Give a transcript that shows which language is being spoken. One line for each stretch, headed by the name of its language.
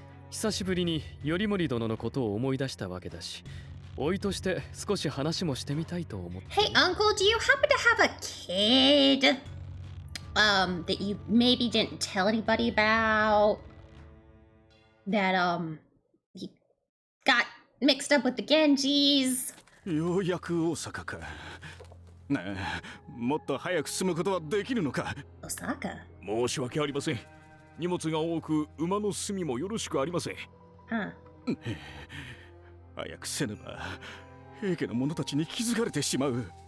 Japanese: 久しぶりに頼盛殿のことを思い出したわけだし、おいとして少し話もしてみたいと思って。
English: Hey uncle, do you happen to have a kid? That you maybe didn't tell anybody about? That he got mixed up with the Genjis?
Japanese: ようやく大阪か。ねえ、もっと早く進むことはできるのか。
English: Osaka?
Japanese: 申し訳ありません。荷物が多く馬の住みもよろしくありません。
English: Huh.
Japanese: 早くせねば平家の者たちに気づかれてしまう。